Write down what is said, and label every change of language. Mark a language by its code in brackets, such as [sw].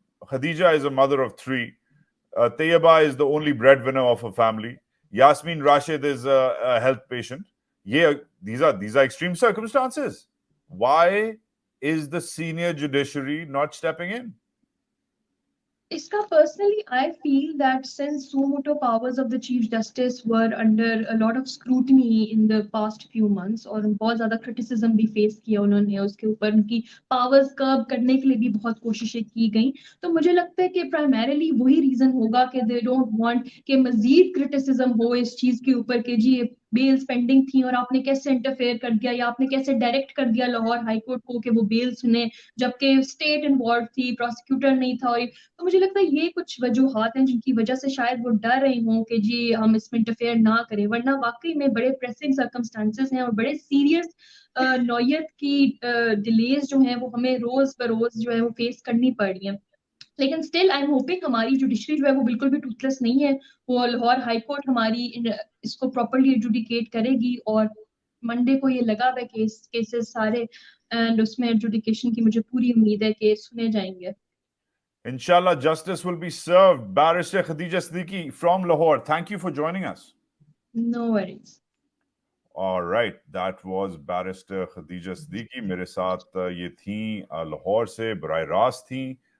[en] Khadija is a mother of 3, Tayyaba is the only breadwinner of a family, Yasmin Rashid is a health patient. These are extreme circumstances. Why is the senior judiciary not stepping in? [ur] اس کا [en] personally I feel that since so moto powers of the Chief Justice were under a lot of scrutiny in the past few months [ur] اور بہت زیادہ criticism بھی face کیا انہوں نے, اس کے اوپر ان کی powers curb کرنے کے لیے بھی بہت کوششیں کی گئیں, تو مجھے لگتا ہے کہ primarily وہی reason ہوگا کہ [en] they don't want [ur] کہ مزید criticism ہو اس چیز کے اوپر کہ جی بیلز پینڈنگ تھیں اور آپ نے کیسے انٹرفیئر کر دیا یا آپ نے کیسے ڈائریکٹ کر دیا لاہور ہائی کورٹ کو کہ وہ بیل سنے جبکہ اسٹیٹ انوالو تھی, پروسیکیوٹر نہیں تھا. اور تو مجھے لگتا ہے یہ کچھ وجوہات ہیں جن کی وجہ سے شاید وہ ڈر رہے ہوں کہ جی ہم اس میں انٹرفیئر نہ کریں, ورنہ واقعی میں بڑے پریسنگ سرکمسٹانسز ہیں اور بڑے سیریس نوعیت کی ڈیلیز جو ہیں وہ ہمیں روز بروز جو ہے وہ فیس کرنی پڑ رہی ہیں. لیکن [en] still I am hoping [ur] ہماری جوڈیشری جو ہے وہ بالکل بھی ٹوتھلیس نہیں ہے, وہ لاہور ہائی کورٹ ہماری اس کو پراپرلی ایڈجوڈیکیٹ کرے گی اور منڈے کو یہ لگا ہوا ہے کیسز سارے, اینڈ اس میں ایڈجوڈیکیشن کی مجھے پوری امید ہے کہ سنے جائیں گے. [en] Inshallah, justice will be served. Barrister Khadija Siddiqui from Lahore, thank you for joining us. No worries. All right, that was Barrister Khadija Siddiqui. [ur] میرے ساتھ یہ تھیں لاہور سے براہ راست تھیں.